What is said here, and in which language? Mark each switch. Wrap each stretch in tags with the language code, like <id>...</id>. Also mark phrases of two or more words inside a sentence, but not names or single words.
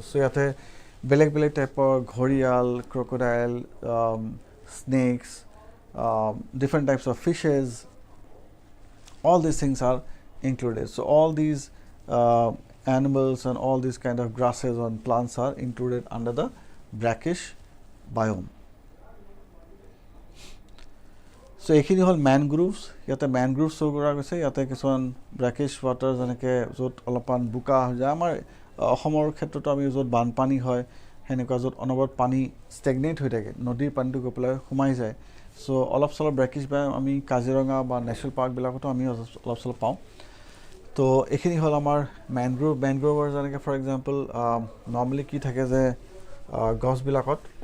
<en>So</en> <as>য'ত বেলেগ</as> <en>type of ghorial, crocodile, snakes, different types of fishes, all these things are included. So all these animals and all these kind of grasses and plants are included under the brackish biome.</en> <as>So এইখিনি হ'ল মেনগ্ৰোভছ, য'ত মেনগ্ৰোভছ ছ' গঢ়া গৈছে য'ত কিছুমান</as> <en>brackish water</en> <as>যেনেকৈ য'ত অলপ বোকা হৈ যায় আমাৰ অসমৰ ক্ষেত্ৰত আমি য'ত বানপানী হয় সেনেকুৱা য'ত অনবৰত পানী ষ্টেগনেট হৈ থাকে নদীৰ পানীটো গৈ পেলাই সোমাই যায় চ' অলপ চলপ</as> <en>brackish biome</en> <as>আমি কাজিৰঙা বা নেশ্যনেল পাৰ্কবিলাকতো আমি অলপ চলপ পাওঁ তো এইখিনি হ'ল আমাৰ মেনগ্ৰোভৰ যেনেকৈ</as> <en>for example</en> <as>নৰ্মেলি কি থাকে যে গছবিলাকত</as>